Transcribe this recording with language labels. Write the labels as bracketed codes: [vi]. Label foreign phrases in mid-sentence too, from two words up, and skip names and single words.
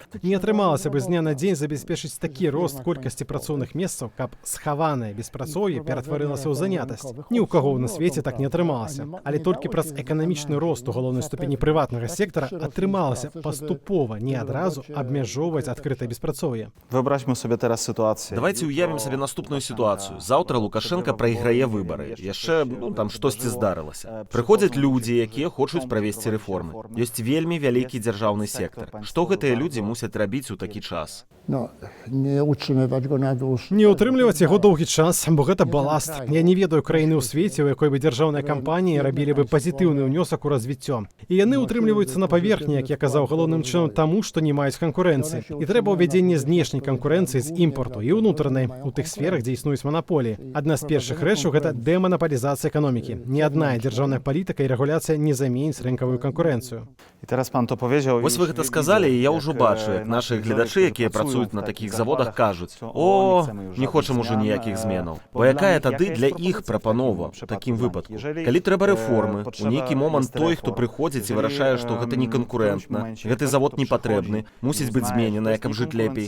[be] Не атрымалася бы з дня на дзень забяспечыць такі рост колькасці працоўных месцаў, каб схаванае беспрацоўе ператварылася ў занятасць. Ні ў каго на свеце так не атрымалася. Але толькі праз эканамічны рост у галоўнай ступені прыватнага сектара атрымалася паступова, не адразу абмяжоўваць адкрытае беспрацоўе. [pl] Wyobraźmy sobie teraz sytuację. [be] Давайте уявім сабе наступную сітуацыю. Заўтра Лукашенко прайграе выбары. Яшчэ, там штосьці здарылася. Прыходзяць людзі, якія хочуць правесці рэформы. Ёсць вельмі вялікі дзяржаўны сектар. Што гэтыя людзі мусяць рабіць у такі час? Не ўтрымліваць яго доўгі час, бо гэта баласт. Я не ведаю краіны ў свеце, у якой бы дзяржаўныя кампаніі рабілі бы пазітыўны ўнёсак у развіццё. І яны ўтрымліваюцца на паверхні, як я казаў, галоўным чынам таму, што не маюць канкурэнцыі. І трэба ўвядзенне знешняй канкурэнцыі з імпарту і ўнутранай у тых сферах, дзе існуюць манаполіі. Адна з першых рэчаў гэта дэманапалізацыя эканомікі. Ні адна дзяржаўная палітыка і рэгуляцыя не заменіць рынкавую канкурэнцыю. [pl] I teraz pan to powiedział. [be] Вось вы гэта сказалі, і я ўжо бачу, як нашы гледачы, якія працуюць на такіх заводах, кажуць: о, не хочам ужо ніякіх зменаў. Бо якая тады для іх прапанова у такім выпадку? Калі трэба рэформы, у нейкі момант той, хто прыходзіць і вырашае, што гэта не канкурэнтна, гэты завод не патрэбны, мусіць быць змененая, каб жыць лепей.